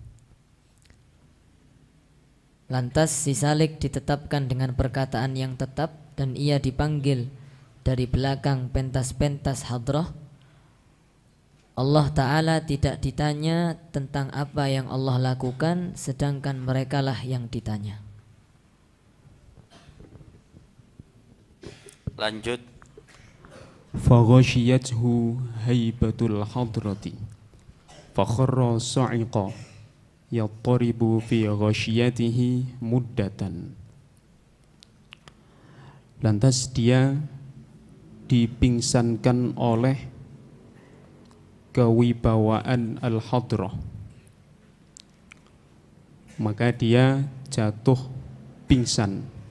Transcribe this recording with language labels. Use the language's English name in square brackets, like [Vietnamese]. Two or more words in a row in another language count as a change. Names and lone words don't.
[Indonesian] Lantas si Salik ditetapkan dengan perkataan yang tetap dan ia dipanggil dari belakang pentas-pentas hadrah. Allah Ta'ala tidak ditanya tentang apa yang Allah lakukan, sedangkan merekalah yang ditanya. Lanjut. [Arabic] فغشيته هيبة الحضرة فخر صعقا يضطرب في غشيته مدة. [Indonesian] Lantas dia dipingsankan oleh kewibawaan al-hadrah, maka dia jatuh pingsan.